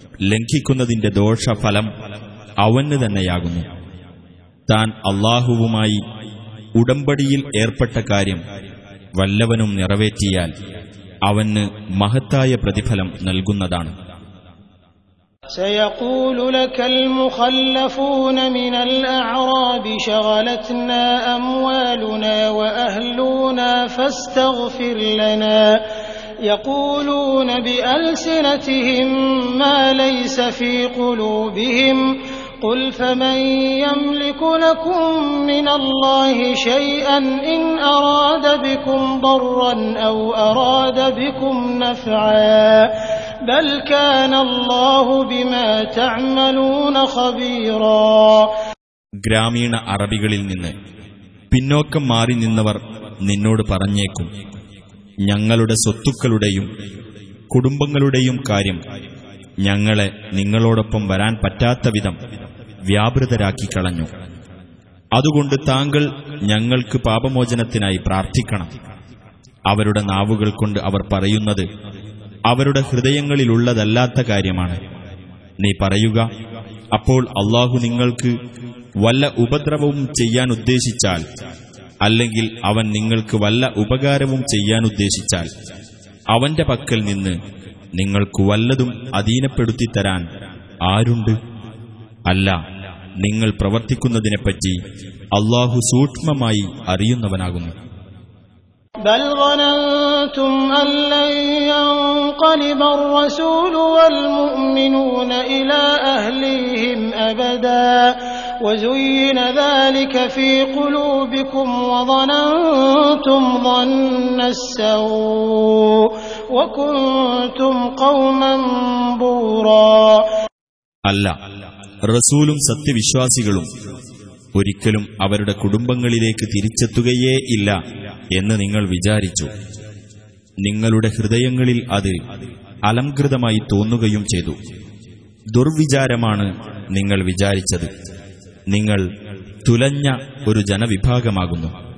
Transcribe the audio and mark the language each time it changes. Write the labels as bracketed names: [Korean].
[Malayalam] ലംഘിക്കുന്നതിന്റെ ദോഷഫലം അവന് തന്നെയാകുന്നു. താൻ അല്ലാഹുവുമായി ഉടമ്പടിയിൽ ഏർപ്പെട്ട കാര്യം വല്ലവനും നിറവേറ്റിയാൽ അവന് മഹത്തായ പ്രതിഫലം നൽകുന്നതാണ്. [Arabic] سيقول لك المخلفون من الأعراب شغلتنا أموالنا وأهلنا فاستغفر لنا يقولون بألسنتهم ما ليس في قلوبهم قل فمن يملك لكم من الله شيئا إن أراد بكم ضرا أو أراد بكم نفعا بل كان الله بما تعملون خبيرا. [Malayalam] ഗ്രാമീണ അറബികളിൽ നിന്ന് പിന്നോക്കം മാറി നിന്നവർ നിന്നോട് പറഞ്ഞേക്കും, ഞങ്ങളുടെ സ്വത്തുക്കളുടെയും കുടുംബങ്ങളുടെയും കാര്യം ഞങ്ങളെ നിങ്ങളോടൊപ്പം വരാൻ പറ്റാത്ത വിധം വ്യാപൃതരാക്കിക്കളഞ്ഞു. അതുകൊണ്ട് താങ്കൾ ഞങ്ങൾക്ക് പാപമോചനത്തിനായി പ്രാർത്ഥിക്കണം. അവരുടെ നാവുകൾ കൊണ്ട് അവർ പറയുന്നത് അവരുടെ ഹൃദയങ്ങളിലുള്ളതല്ലാത്ത കാര്യമാണ്. നീ പറയുക, അപ്പോൾ അല്ലാഹു നിങ്ങൾക്ക് വല്ല ഉപദ്രവവും ചെയ്യാൻ ഉദ്ദേശിച്ചാൽ, അല്ലെങ്കിൽ അവൻ നിങ്ങൾക്ക് വല്ല ഉപകാരവും ചെയ്യാൻ ഉദ്ദേശിച്ചാൽ, അവന്റെ പക്കൽ നിന്ന് നിങ്ങൾക്ക് വല്ലതും അധീനപ്പെടുത്തി തരാൻ ആരുണ്ട്? അല്ല, നിങ്ങൾ പ്രവർത്തിക്കുന്നതിനെപ്പറ്റി അല്ലാഹു സൂക്ഷ്മമായി അറിയുന്നവനാകുന്നു. [Arabic] بل ظننتم أن لن ينقلب الرسول والمؤمنون إلى أهليهم أبدا وزين ذلك في قلوبكم وظننتم ظن السوء وكنتم قوما بورا. [Malayalam] അല്ല, റസൂലും സത്യവിശ്വാസികളും ഒരിക്കലും അവരുടെ കുടുംബങ്ങളിലേക്ക് തിരിച്ചെത്തുകയേ ഇല്ല എന്ന് നിങ്ങൾ വിചാരിച്ചു. നിങ്ങളുടെ ഹൃദയങ്ങളിൽ അത് അലംകൃതമായി തോന്നുകയും ചെയ്തു. ദുർവിചാരമാണ് നിങ്ങൾ വിചാരിച്ചത്. നിങ്ങൾ തുലഞ്ഞ ഒരു ജനവിഭാഗമാകുന്നു.